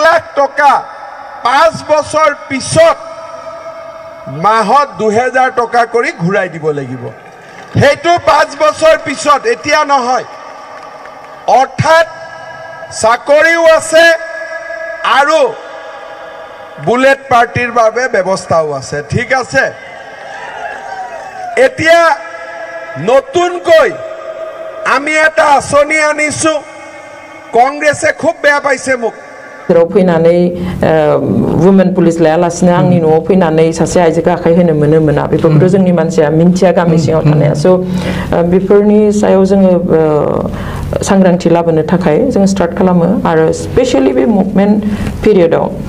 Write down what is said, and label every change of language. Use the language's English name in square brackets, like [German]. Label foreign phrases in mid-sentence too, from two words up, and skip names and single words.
[Assamese] লাখ টকা 5 বছৰ পিছত মাহত 2000 টকা কৰি ঘূৰাই দিব লাগিব সেইটো 5 বছৰ পিছত এতিয়া নহয় অৰ্থাৎ চাকৰিও আছে আৰু বুলেট পাৰ্টিৰ বাবে ব্যৱস্থাও আছে ঠিক আছে এতিয়া নতুনকৈ আমি এটা আঁচনি আনিছোঁ কংগ্ৰেছে খুব বেয়া পাইছে মোক [Bodo] फैनानै [English] women police [Bodo] लायालासिनो आंनि न'आव फैनानै सासे आइजोखौ आखाइ होनो मोना बेफोरखौथ' जोंनि मानसिया मिन्थिया गामि सिङाव थानाया स' बेफोरनि सायाव जोङो सांग्रांथि लाबोनो थाखाय जों स्टार्ट खालामो आरो स्पेशली बे [English] movement period